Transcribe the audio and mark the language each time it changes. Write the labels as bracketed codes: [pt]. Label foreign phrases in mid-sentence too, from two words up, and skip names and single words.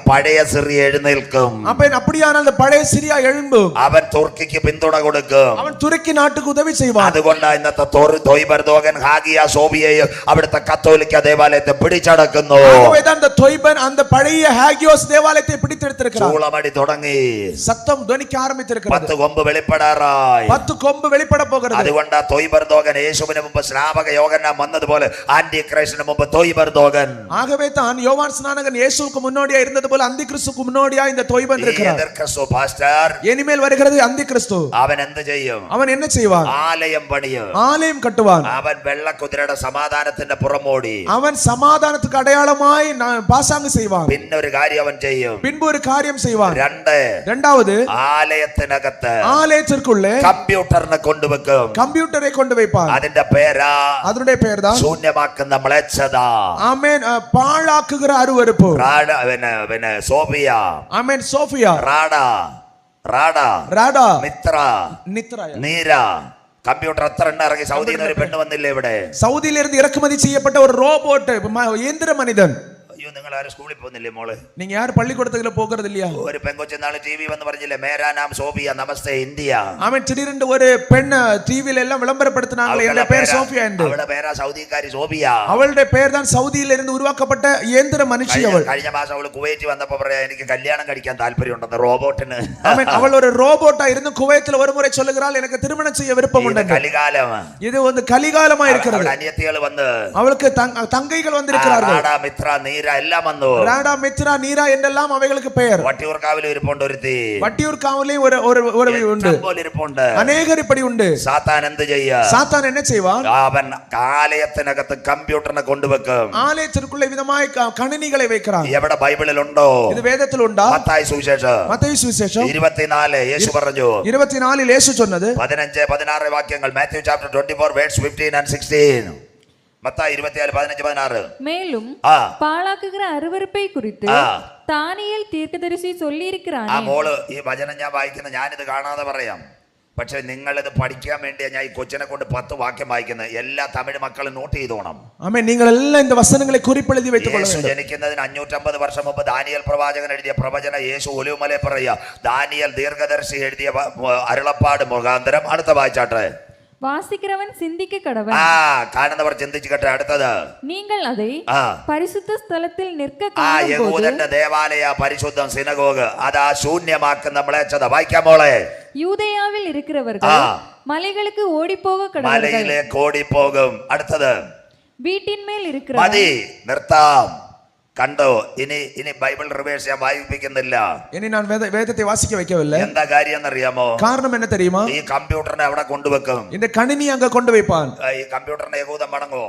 [ml] പഴയ സിറിയ എഴുന്നേൽക്കും. [ta] ஆமென். அப்படியானால் அந்த பழைய சிரியா எழும்பும். [ml] അവൻ തുർക്കിക്ക് പിന്തുണ കൊടുക്കും. [ta] அவன் துருக்கி நாட்டுக்கு உதவி செய்வான். [ml] അതുകൊണ്ടാണ് ഇന്നത്തെ തൊയ്ബർദോഗൻ ഹാഗിയ സോബിയയും അവിടുത്തെ കത്തോലിക്ക ദേവാലയത്തെ പിടിച്ചടക്കുന്നു. [ta] ஆகவேதான் அந்த தொய்பன் அந்த பழைய ஹாகியோஸ் தேவாலயத்தை பிடித்தெடுத்திருக்கிறான். [ml] ചൂളമടി തുടങ്ങി. [ta] சத்தம் துணிக்க ஆரம்பித்திருக்கிறது. [ml] 10 കൊമ്പ് വെളിപ്പെടാറായി. 10 കൊമ്പ് വെളിപ്പെട പോകുന്നത്. അതുകൊണ്ട് തൊയ്ബർദോഗൻ യേശുവിന് മുമ്പ് സ്നാപക യോഹന്നാൻ വന്നതുപോലെ ആന്റി ക്രൈസ്റ്റിന് മുമ്പ് തൊയ്ബർദോഗൻ. [ta] ஆகவே தான் யோவான் ஸ்நானகன் இயேசுவுக்கு முன்னோடியா இருந்தது போல அந்தி கிறிஸ்துவுக்கு முன்னோடியா இந்த தொய்பன் இருக்கிறார். പാസ്റ്റർ இனிமேல் வருகிறது அந்தி கிறிஸ்து. [ml] അവൻ എന്ത് ചെയ്യും? [ta] அவன் என்ன செய்வான்? [ml] ആലയം പണിയും. [ta] ஆலயம் கட்டுவான். [ml] അവൻ വെള്ളക്കുതിരയുടെ സമാധാനത്തിന്റെ പുറമോടി. [ta] அவன் சமாதானத்துக்கு அடையாளமாய் பாசாங்கு செய்வான். [ml] പിന്നെ ഒരു കാര്യം അവൻ ചെയ്യും. [ta] பின்பு ஒரு காரியம் செய்வான். இரண்டாவது [ml] ആലയത്തിനകത്ത് [ta] ஆலயத்திற்குள்ளே [ml] കമ്പ്യൂട്ടറിനെ കൊണ്ടുവെക്കും. [ta] கம்ப்யூட்டரை கொண்டு வைப்பான். [ml] അതിന്റെ പേരാ [ta] அதனுடைய பெயர் தான் [ml] ശൂന്യമാക്കുന്ന മ്ലേച്ഛത. [ta] ஆமென். பாழாக்குகிற அருவருப்பு. [ml] പിന്നെ സോഫിയ. [ta] ஆமென். சோஃபியா. റാഡ മിത്ര நித்ரா. [ml] നീര. കമ്പ്യൂട്ടർ എത്ര എണ്ണം ഇറങ്ങി? സൗദിയിൽ നിന്ന് ഒരു പെണ്ണ് വന്നില്ലേ ഇവിടെ? [ta] சவுதியிலிருந்து இறக்குமதி செய்யப்பட்ட ஒரு ரோபோட் இயந்திர மனிதன். [ml] അയ്യോ, നിങ്ങൾ ആരും സ്കൂളിൽ പോകുന്നില്ലേ മോള്? [ta] நீங்க யார் பள்ளிக்கூடத்துக்குள்ள போகிறது இல்லையா? [ml] ഒരു പെങ്കൊച്ചു നാളെ ടി വി വന്ന് പറഞ്ഞില്ലേ, [hi] मेरा नाम सोफिया नमस्ते इंडिया. [ta] அவன் திடீரென்று ஒரு பெண் டிவில எல்லாம் விளம்பரப்படுத்தினாங்க. என்ன பேர் சோஃபியா என்று. [ml] അവളുടെ പേരാ സൗദിക്കാരി സോഫിയ. [ta] அவளுடைய பெயர் தான் சவுதியில இருந்து உருவாக்கப்பட்ட இயந்திர மனுஷி அவள். [ml] കഴിഞ്ഞ മാസം അവള് കുവൈറ്റ് വന്നപ്പോ പറയാ, എനിക്ക് കല്യാണം കഴിക്കാൻ താല്പര്യമുണ്ടെന്ന് റോബോട്ടിന്. [ta] ஆமென். அவள் ஒரு ரோபோட்டா இருந்து குவைத்தில் ஒரு முறை சொல்லுகிறாள், எனக்கு திருமணம் செய்ய விருப்பம் உண்டு. [ml] കലികാലം. [ta] இது வந்து கலிகாலமா இருக்கிறது. [ml] അനിയത്തികൾ വന്ന്, [ta] அவளுக்கு தங்கைகள் வந்திருக்கிறார்கள். [ml] റാഡ മിത്ര നീര എല്ലാം വന്നു. [ta] ராடா மித்ரா நீரா என்றெல்லாம் அவைகளுக்கு பெயர். [ml] വട്ടിയൂർക്കാവിൽ ഇരിപ്പുണ്ട് ഒരുത്തി. [ta] வட்டியூர்காவிலேயும் ஒரு உண்டு. [ml] ഇരിപ്പുണ്ട്. [ta] அநேகர் இப்படி உண்டு. [ml] സാത്താൻ എന്ത് ചെയ്യാ? [ta] சாத்தான் என்ன செய்வான்? [ml] അവൻ ആലയത്തിനകത്ത് കമ്പ്യൂട്ടറിനെ കൊണ്ടുവെക്കും. [ta] ஆலயத்திற்குள்ள விதமாய் கணினிகளை வைக்கிறான். [ml] എവിടെ ബൈബിളിൽ ഉണ്ടോ? [ta] இது வேதத்தில் உண்டா? [ml] മത്തായി സുവിശേഷം மத்தேயு സുവിശേഷം 24 യേശു പറഞ്ഞു. [ta] 24 യേശു சொன்னது [ml] 15 16 വാക്യങ്ങൾ. [en] Matthew chapter 24 verse 15 and 16. [ml] മത്തായി 24 15 16. [ta] மேலும் ആ பாழாக்குகிற அருவருப்பை குறித்து தானியேல் தீர்க்கதரிசி சொல்லி ആ இருக்கிறானே. [ml] മോള് ഈ വചനം ഞാൻ വായിക്കുന്ന, ഞാനിത് കാണാതെ പറയാം, പക്ഷെ നിങ്ങളിത് പഠിക്കാൻ വേണ്ടിയാ ഞാൻ ഈ കൊച്ചിനെ കൊണ്ട് 10 വാക്യം വായിക്കുന്നത്. എല്ലാ തമിഴ് മക്കളും നോട്ട് ചെയ്തോണം. [ta] ஆமென். நீங்கள் எல்லாம் இந்த வசனங்களை குறிப்பெழுதி வைத்துக் கொள்ள യേശു வேண்டும். [ml] ജനിക്കുന്നതിന് 550 വർഷം മുമ്പ് ദാനിയേൽ പ്രവാചകൻ എഴുതിയ പ്രവചന യേശു ഒലിവുമലയിൽ പറയുക. ദാനിയേൽ ദീർഘദർശി എഴുതിയ അരുളപ്പാട് മുഖാന്തരം. അടുത്ത വായിച്ചാട്ടെ. [ta] வாசிக்கிறவன் சிந்திக்க கடவன். [ml] കാണുന്നവർ ചിന്തിച്ചുകട്ടെ. അടുത്തത്, [ta] நீங்கள் அதை பரிசுத்த ஸ்தலத்தில் நிற்க ആ காணும்போது [ml] യഹൂദന്റെ ദേവാലയ പരിശുദ്ധം സിനഗോഗ് അതാ ശൂന്യമാക്കുന്ന മ്ലേച്ഛത. വായിക്കാം മോളെ. [ta] யூதேயாவில் இருக்கிறவர்கள் மலைகளுக்கு ஓடிப்போக கடவர்கள். [ml] മലയിലേക്ക് ഓടിപ്പോകും. അടുത്തത്, [ta] வீட்டின் மேல் இருக்கிற [ml] മതി, നിർത്താം. കണ്ടോ? ഇനി [en] Bible verses [ml] ഞാൻ വായിപ്പിക്കുന്നില്ല. [ta] இனி நான் வேதத்தை வாசிக்க வைக்கவில்லை. [ml] എന്താ കാര്യം എന്നറിയാമോ? [ta] காரணம் என்ன தெரியுமா? [ml] ഈ കമ്പ്യൂട്ടറിനെ അവിടെ കൊണ്ടുവെക്കും. [ta] இந்த കணிനി அங்க கொண்டு வைப்பான். [ml] ഈ കമ്പ്യൂട്ടറിനെ യഹൂദൻ വണങ്ങുമോ?